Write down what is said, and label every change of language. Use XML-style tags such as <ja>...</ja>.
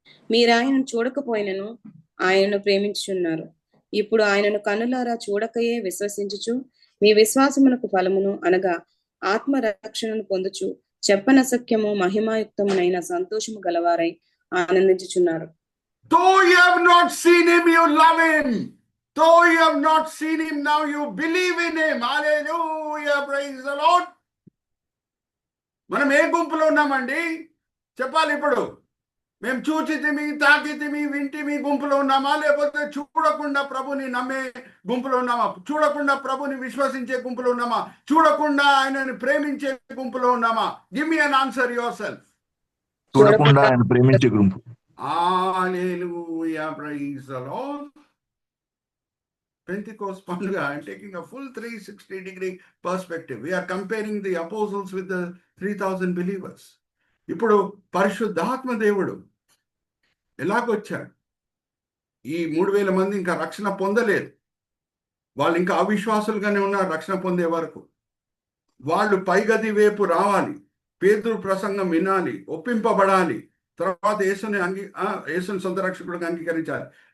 <te>మీరు ఆయనను చూడకపోయినను ఆయనను ప్రేమించుచున్నారు. ఇప్పుడు ఆయనను కన్నులారా చూడకయే విశ్వసించుచు మీ విశ్వాసమునకు ఫలమును అనగా ఆత్మరక్షణను పొందుచు చెప్పనసఖ్యము మహిమాయుక్తమునైన సంతోషము గలవారై ఆనందించుచున్నారు.</te> <en>Though you have not seen him, you love him. Though you have not seen him, now you believe in him.</en> <te>Hallelujah,</te> <en>praise the Lord.</en> <te>మనం ఏ గుంపులో ఉన్నామండి చెప్పాలి. ఇప్పుడు మేము చూచితిమి, తాకితిమి, వింటిమి గుంపులో ఉన్నామా, లేకపోతే చూడకుండా ప్రభుని నమ్మే గుంపులో ఉన్నామా, చూడకుండా ప్రభుని విశ్వసించే గుంపులో ఉన్నామా, చూడకుండా ఆయనని ప్రేమించే గుంపులో ఉన్నామా?</te> <en>Give me an answer yourself.</en> <te>చూడకుండా ఆయన ప్రేమించే గుంపు.</te> <en>Hallelujah, praise the Lord. Pentecost పండుగ, I'm taking a full 360-degree perspective. We are comparing the apostles with the 3,000 believers.</en> <te>ఇప్పుడు పరిశుద్ధాత్మ దేవుడు ఎలాగొచ్చాడు? ఈ 3,000 మంది ఇంకా రక్షణ పొందలేదు. వాళ్ళు ఇంకా అవిశ్వాసులుగానే ఉన్నారు రక్షణ పొందే వరకు. వాళ్ళు పైగది వైపు రావాలి, పేతురు ప్రసంగం వినాలి, ఒప్పింపబడాలి, తర్వాత యేసుని సొంత రక్షకుడిగా అంగీకరించాలి.</te>